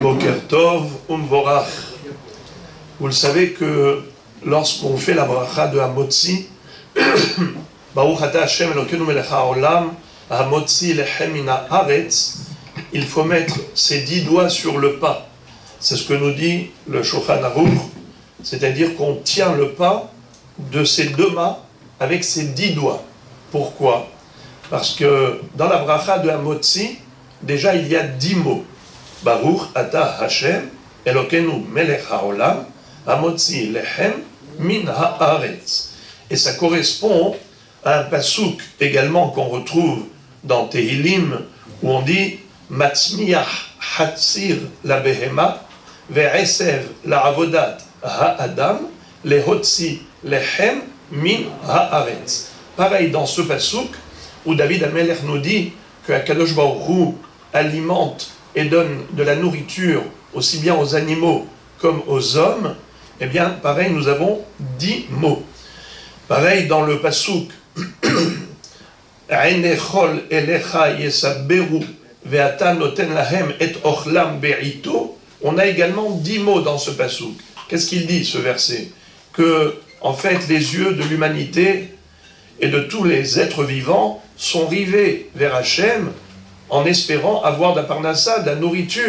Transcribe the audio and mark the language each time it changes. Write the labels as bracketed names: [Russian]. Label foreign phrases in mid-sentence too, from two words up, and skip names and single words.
[Hebrew] בוקר טוב ומבורך. [French] Vous le savez que lorsqu'on fait la bracha de Hamotzi, [Hebrew] ברוך אתה ה' אלוקינו מלך העולם, המוציא לחם מן הארץ, [French] il faut mettre ses 10 doigts sur le pain. C'est ce que nous dit le Shulchan Aruch, c'est-à-dire qu'on tient le pain de ses 2 mains avec ses 10 doigts. Pourquoi? Parce que dans la bracha de Hamotzi, déjà il y a 10 mots. [Hebrew] ברוך אתה ה' אלוקינו מלך העולם, המוציא לחם מן הארץ. [French] Et ça correspond à un pasouk également qu'on retrouve dans Tehillim, où on dit [Hebrew] מצמיח חציר לבהמה ועשב לעבודת האדם להוציא לחם מן הארץ. [French] Pareil dans ce pasouk où David HaMelech nous dit que [Hebrew] הקדוש ברוך הוא [French] alimente et donne de la nourriture aussi bien aux animaux comme aux hommes, eh bien, pareil, nous avons 10 mots. Pareil, dans le pasouk, [Hebrew] עיני כל אליך ישברו ואתה נותן להם את אכלם בעתו, [French] on a également 10 mots dans ce pasouk. Qu'est-ce qu'il dit, ce verset? Que, en fait, les yeux de l'humanité et de tous les êtres vivants sont rivés vers Hachem, en espérant avoir de la parnassa, de la nourriture.